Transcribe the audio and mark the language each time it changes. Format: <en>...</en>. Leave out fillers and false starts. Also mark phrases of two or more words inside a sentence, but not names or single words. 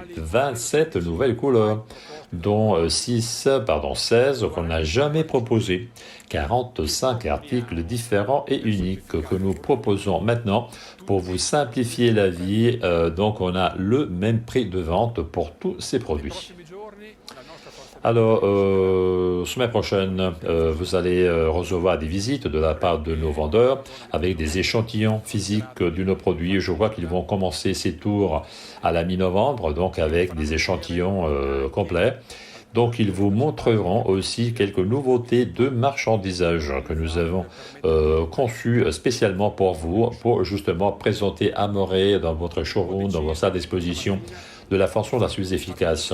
<fr>27 nouvelles couleurs, dont 16 qu'on n'a jamais proposées. 45 articles différents et uniques que nous proposons maintenant pour vous simplifier la vie. Donc, on a le même prix de vente pour tous ces produits.</fr> <it>Prossimi giorni la nostra forza</it> <fr>Alors, semaine prochaine, vous allez recevoir des visites de la part de nos vendeurs avec des échantillons physiques de nos produits. Je vois qu'ils vont commencer ces tours à la mi-novembre, donc avec des échantillons complets. Donc, ils vous montreront aussi quelques nouveautés de marchandisage que nous avons conçues spécialement pour vous, pour justement présenter Amore dans votre showroom, dans votre salle d'exposition, de la façon la plus efficace.</fr>